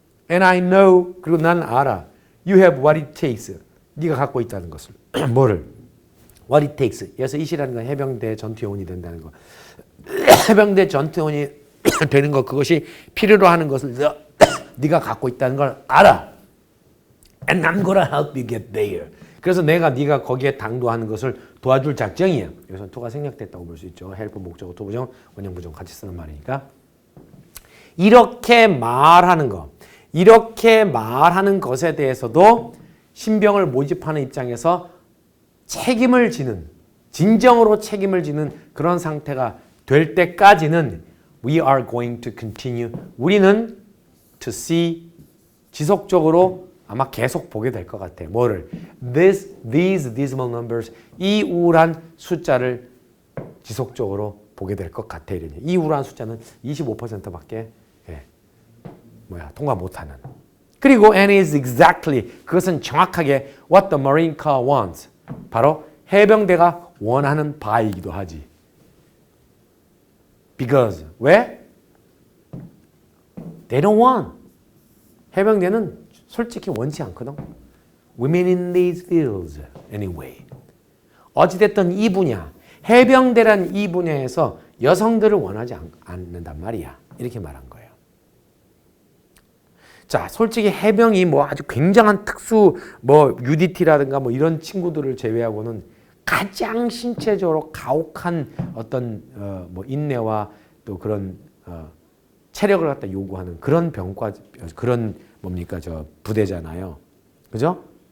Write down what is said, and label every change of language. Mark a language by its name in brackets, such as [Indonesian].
[English] And I know [Korean] 그리고 난 알아. [English] You have what it takes. [Korean] 네가 갖고 있다는 것을. 뭐를? [English] What it takes. [Korean] 그래서 이시라는 건 해병대 전투 요원이 된다는 거. 해병대 전투 요원이 되는 것 그것이 필요로 하는 것을 네가 갖고 있다는 걸 알아. [English] And I'm gonna help you get there. [Korean] 그래서 내가 네가 거기에 당도하는 것을 도와줄 작정이야. 여기서 to가 생략됐다고 볼 수 있죠. help 목적어 도부정 원형 부정 같이 쓰는 말이니까. 이렇게 말하는 거. 이렇게 말하는 것에 대해서도 신병을 모집하는 입장에서 책임을 지는 진정으로 책임을 지는 그런 상태가 될 때까지는 [English] we are going to continue. [Korean] 우리는 [English] to see [Korean] 지속적으로 아마 계속 보게 될 것 같아. 뭐를? [English] these dismal numbers. [Korean] 이 우울한 숫자를 지속적으로 보게 될 것 같아. 이러니. 이 우울한 숫자는 25%밖에 통과 못하는. 그리고 [English] and is exactly [Korean] 그것은 정확하게 [English] what the Marine Corps wants. [Korean] 바로 해병대가 원하는 바이기도 하지. [English] Because [Korean] 왜? [English] They don't want. [Korean] 해병대는 솔직히 원치 않거든. [English] Women in these fields anyway. [Korean] 어찌됐든 이 분야, 해병대란 이 분야에서 여성들을 원하지 않는단 말이야. 이렇게 말한 거예요. 자, 솔직히 해병이 뭐 아주 굉장한 특수 뭐 UDT라든가 뭐 이런 친구들을 제외하고는 가장 신체적으로 가혹한 어떤 뭐 인내와 또 그런 체력을 갖다 요구하는 그런 병과 그런 뭡니까 저 부대잖아요. 그죠?